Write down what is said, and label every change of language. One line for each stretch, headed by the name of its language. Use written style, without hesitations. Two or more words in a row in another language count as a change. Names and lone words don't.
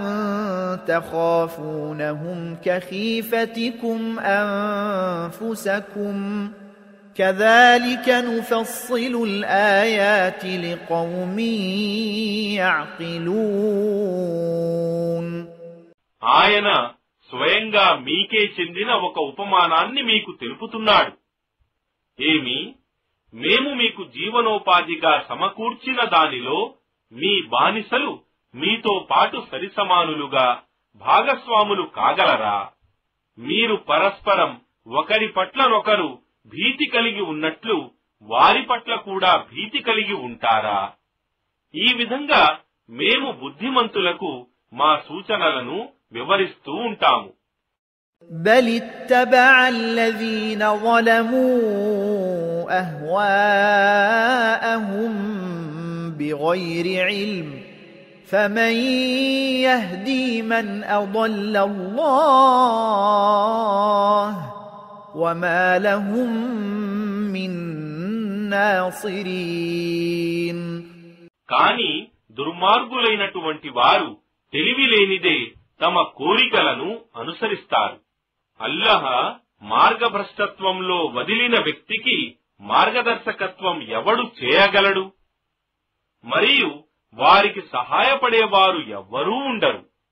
Arabic: تخافونهم كخيفتكم أنفسكم كذلك نفصل الآيات لقوم يعقلون.
Telugu: ఆయన స్వయంగా మీకే చెందిన ఒక ఉపమానాన్ని మీకు తెలుపుతున్నాడు. మేము మీకు జీవనోపాధిగా సమకూర్చిన దానిలో మీ బానిసలు మీతో పాటు సరిసమానులుగా భాగస్వాములు కాగలరా? మీరు పరస్పరం ఒకరి పట్లనొకరు భీతి కలిగి ఉన్నట్లు వారి పట్ల కూడా భీతి కలిగి ఉంటారా? ఈ విధంగా మేము బుద్ధిమంతులకు మా సూచనలను వివరిస్తూ ఉంటాము.
Arabic: بل اتبع الذين ظلموا أهواءهم بغير علم فمن يهدي من أضل الله وما لهم من ناصرين.
Telugu: కాని దుర్మార్గులైనటువంటి వారు తెలివిలేనిదే తమ కోరికలను అనుసరిస్తారు. అల్లాహ్ మార్గభ్రష్టత్వంలో వదిలిన వ్యక్తికి మార్గదర్శకత్వం ఎవడు చేయగలడు? మరియు వారికి సహాయపడేవారు ఎవ్వరూ ఉండరు.